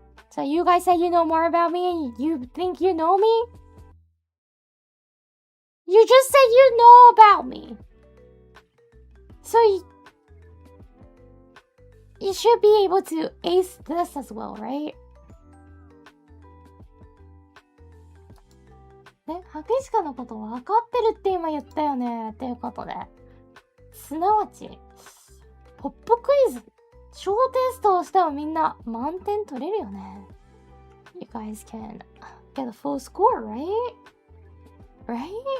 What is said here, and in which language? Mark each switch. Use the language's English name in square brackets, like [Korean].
[English] So you guys say you know more about me and you think you know me? You just said you know about me. So you should be able to ace this as well, right? [Japanese] ね、博士課のこと分かってるって今言ったよね。っていうことで。すなわち、ポップクイズ小テストをしてもみんな満点取れるよね。 [English] You guys can get a full score, right? Right?